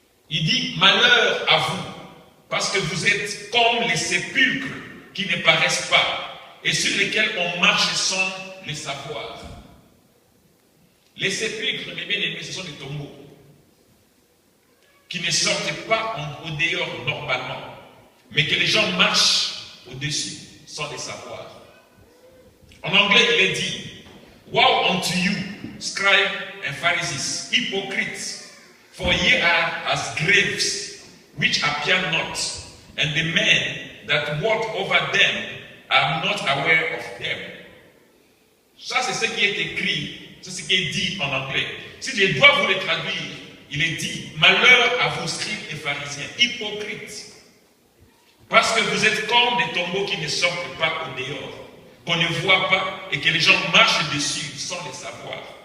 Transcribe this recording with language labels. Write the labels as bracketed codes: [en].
[fr] Il dit: malheur à vous, parce que vous êtes comme les sépulcres qui ne paraissent pas et sur lesquels on marche sans le savoir. Les sépulcres, mes bien-aimés, ce sont des tombeaux qui ne sortent pas au dehors normalement, mais que les gens marchent au-dessus sans le savoir. En anglais, il est dit: [en] woe unto you, scribes and Pharisees, hypocrites, for ye are as graves, which appear not, and the men that walk over them are not aware of them. [fr] Ça, c'est ce qui est écrit, c'est ce qui est dit en anglais. Si je dois vous le traduire, il est dit: malheur à vous, scribes et pharisiens, hypocrites, parce que vous êtes comme des tombeaux qui ne sortent pas au dehors, qu'on ne voit pas et que les gens marchent dessus sans le savoir.